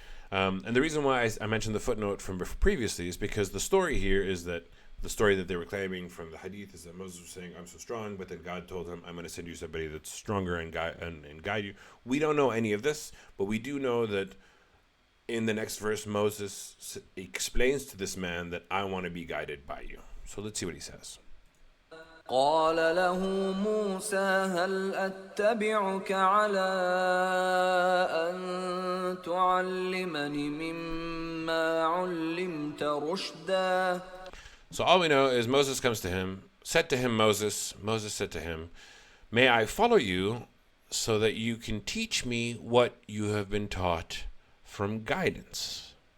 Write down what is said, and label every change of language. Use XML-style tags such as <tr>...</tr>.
<en>And the reason why I mentioned the footnote from previously is because the story here is that the story that they were claiming from the hadith is that Moses was saying, I'm so strong, but then God told him, I'm going to send you somebody that's stronger and guide you. We don't know any of this, but we do know that in the next verse, Moses explains to this man that I want to be guided by you. So let's see what he says.</en> <ar>قال له موسى هل أتبعك على أن تعلمني مما علمت رشدا.</ar> <en>So all we know is Moses comes to him, said to him Moses said to him, may I follow you so that you can teach me what you have been taught from guidance.</en>